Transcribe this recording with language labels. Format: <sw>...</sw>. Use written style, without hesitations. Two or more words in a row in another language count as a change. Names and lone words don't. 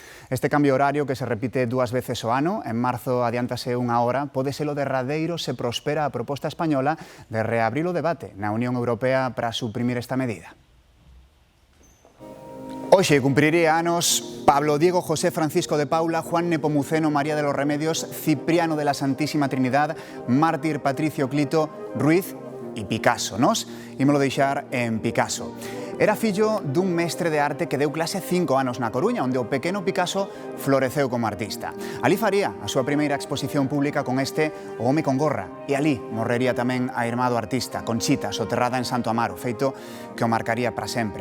<gl>Este cambio horario, que se repite 2 veces ao ano, en marzo adiántase unha hora, pode ser o derradeiro se prospera a proposta española de reabrir o debate na Unión Europea para suprimir esta medida. Hoxe cumpriría anos Pablo Diego José Francisco de Paula, Juan Nepomuceno María de los Remedios, Cipriano de la Santísima Trinidad, Mártir Patricio Clito, Ruiz e Picasso. Nos ímolo deixar en Picasso. Era fillo dun mestre de arte que deu clase 5 anos na Coruña, onde o pequeno Picasso floreceu como artista. Ali faría a súa primeira exposición pública con este O home con gorra. E ali morrería tamén a irmá do artista, Conchita, soterrada en Santo Amaro, feito que o marcaría para sempre.</gl>